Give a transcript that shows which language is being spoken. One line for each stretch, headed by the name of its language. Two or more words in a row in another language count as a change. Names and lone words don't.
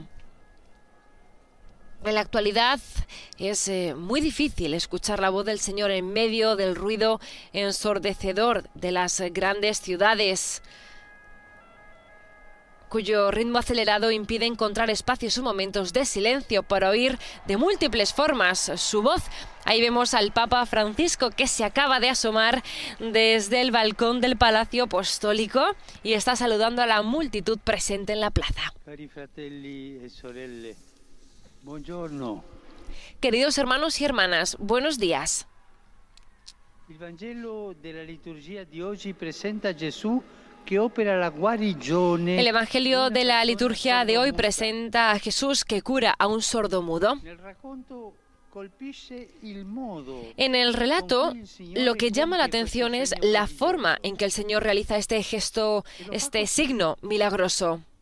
Spanish: En la actualidad es muy difícil escuchar la voz del Señor en medio del ruido ensordecedor de las grandes ciudades, cuyo ritmo acelerado impide encontrar espacios o momentos de silencio para oír de múltiples formas su voz. Ahí vemos al Papa Francisco, que se acaba de asomar desde el balcón del Palacio Apostólico y está saludando a la multitud presente en la plaza.
Italian: Cari fratelli e sorelle. Buongiorno.
Spanish: Queridos hermanos y hermanas, buenos días.
Italian: Il Vangelo della liturgia di oggi presenta a Gesù che opera la guarigione.
Spanish: El Evangelio de la liturgia de hoy presenta a Jesús que cura a un sordomudo. En el relato, lo que llama la atención es la forma en que el Señor realiza este gesto, este signo milagroso.